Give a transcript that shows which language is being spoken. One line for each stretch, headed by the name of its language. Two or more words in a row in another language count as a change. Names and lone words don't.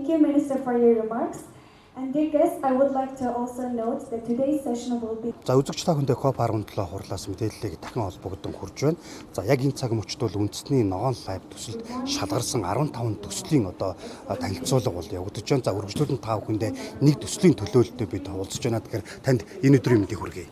English: Thank you, Minister, for your remarks. And dear guests, I would like to also note that today's session will be...
Mongolian: За үзэгч та бүхэндээ COP17 хурлаас мэдээллийг дахин холбогдсон хүрж байна. За яг энэ цаг мөчид бол үндэсний ногоон лайв төсөлд шалгарсан 15 төслийн танилцуулга бол явагдаж байна. За үргэлжлүүлэн та бүхэндээ нэг төслийн төлөөлөлтөд бид уулзж байна. Тэгэхээр танд энэ өдрийн мэндийг хүргэе.